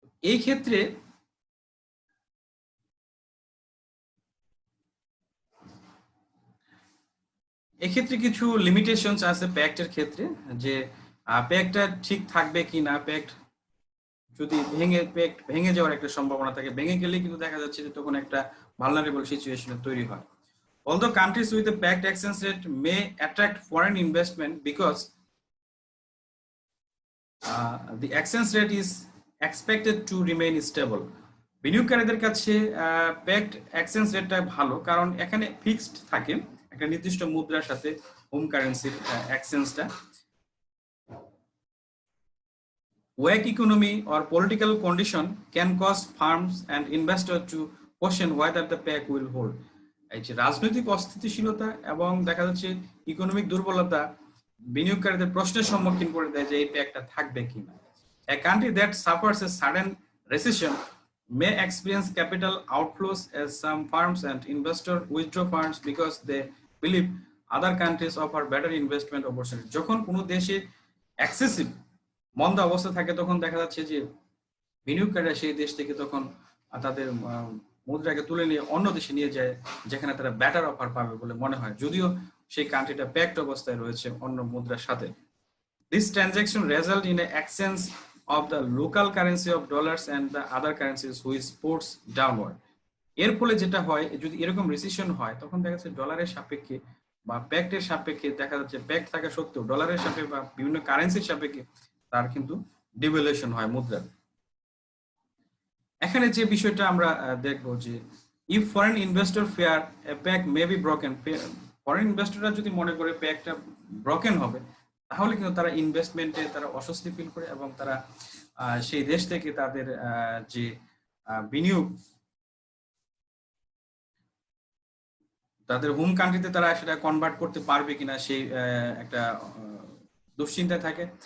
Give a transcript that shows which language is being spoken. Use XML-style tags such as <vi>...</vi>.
<bn>এই ক্ষেত্রে কিছু লিমিটেশনস আছে প্যাক্টের ক্ষেত্রে, যে প্যাক্টটা ঠিক থাকবে কি না, প্যাক্ট যদি ভেঙে যাওয়ার একটা সম্ভাবনা থাকে, ভেঙে গেলে কিন্তু দেখা যাচ্ছে যে তখন একটা ভালনারেবল সিচুয়েশন তৈরি হয়।</bn> <en>Although countries with a pegged exchange rate may attract foreign investment because the exchange rate is expected to remain stable।</en> <bn>বিনিয়োগকারীদের কাছে পেগড এক্সচেঞ্জ রেটটা ভালো, কারণ এখানে ফিক্সড থাকে একটা নির্দিষ্ট মুদ্রার সাথে home কারেন্সির এক্সচেঞ্জটা।</bn> <en>weak economy or political condition can cause firms and investors to question whether the peg will hold।</en> <bn>এই যে রাজনৈতিক অস্থিতিশীলতা এবং দেখা যাচ্ছে ইকোনমিক দুর্বলতা বিনিয়োগকারীদের প্রশ্নের সম্মুখীন করে দেয় যে এই প্যাকটা থাকবে কিনা।</bn> <en>A country that suffers a sudden recession may experience capital outflows as some firms and investors withdraw funds because they believe other countries offer better investment opportunities।</en> <bn>যখন কোনো দেশে এক্সেসিভ মন্দা অবস্থা থাকে তখন দেখা যাচ্ছে যে বিনিয়োগকারীরা সেই দেশ থেকে তখন তাদের মুদ্রাকে তুলে নিয়ে অন্য দেশে নিয়ে যায় যেখানে তারা বেটার অফার পাবে বলে মনে হয়, যদিও সেই কান্ট্রিটা প্যাক্ট অবস্থায় রয়েছে অন্য মুদ্রার সাথে।</bn> <en>This transaction result in an exchange of the local currency of dollars and the other currencies which puts downward।</en> <bn>এর ফলে যেটা হয়, যদি এরকম রিসেশন হয় তখন দেখা যাচ্ছে ডলারের সাপেক্ষে বা প্যাক্টের সাপেক্ষে দেখা যাচ্ছে প্যাক্ট থাকা সত্ত্বেও ডলারের সাপেক্ষে বা বিভিন্ন কারেন্সির সাপেক্ষে তার কিন্তু ডিভ্যালুয়েশন হয় মুদ্রার। এখানে যে বিষয়টা আমরা দেখবো যে</bn> <en>if foreign investor fear a peg may be broken,</en> <bn>foreign ইনভেস্টররা যদি মনে করে প্যাকটা ব্রোকেন হবে তাহলে কিন্তু তারা ইনভেস্টমেন্টে তারা অস্বস্তি ফিল করে এবং তারা সেই দেশ থেকে তাদের যে বিনিয়োগ তাদের হোম কান্ট্রিতে তারা সেটা কনভার্ট করতে পারবে কিনা সেই একটা দুশ্চিন্তা থাকে।</bn>